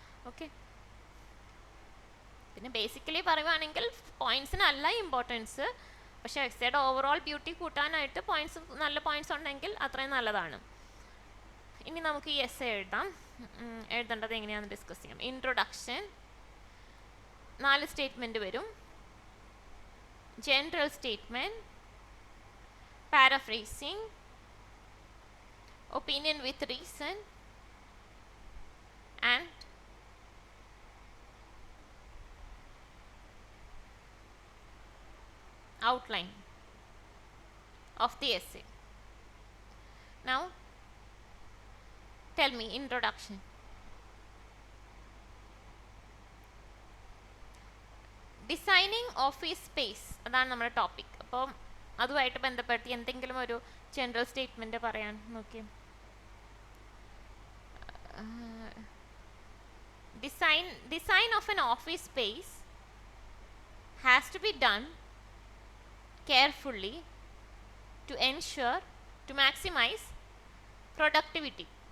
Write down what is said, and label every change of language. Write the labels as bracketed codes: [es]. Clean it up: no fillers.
[ml] Okay, പിന്നെ basically പറയുവാണെങ്കിൽ പോയിന്റ്സിനല്ല importance, പക്ഷേ എസ്സേയുടെ ഓവറോൾ ബ്യൂട്ടി കൂട്ടാനായിട്ട് നല്ല പോയിന്റ്സ് ഉണ്ടെങ്കിൽ അത്രയും നല്ലതാണ്. ഇനി നമുക്ക് ഈ എസ്സേ എഴുതേണ്ടത് എങ്ങനെയാണെന്ന് ഡിസ്കസ് ചെയ്യാം. ഇൻട്രൊഡക്ഷൻ, 4 സ്റ്റേറ്റ്മെൻറ്റ് വരും. [en] General statement, paraphrasing, opinion with reason, and outline of the essay. Now tell me, introduction. [ml] Designing office space, അതാണ് നമ്മുടെ ടോപ്പിക്. അപ്പോൾ അതുമായിട്ട് ബന്ധപ്പെടുത്തി എന്തെങ്കിലും ഒരു ജനറൽ സ്റ്റേറ്റ്മെൻറ്റ് പറയാൻ നോക്കി. [en] Design of an office space has to be done carefully to ensure to maximize productivity.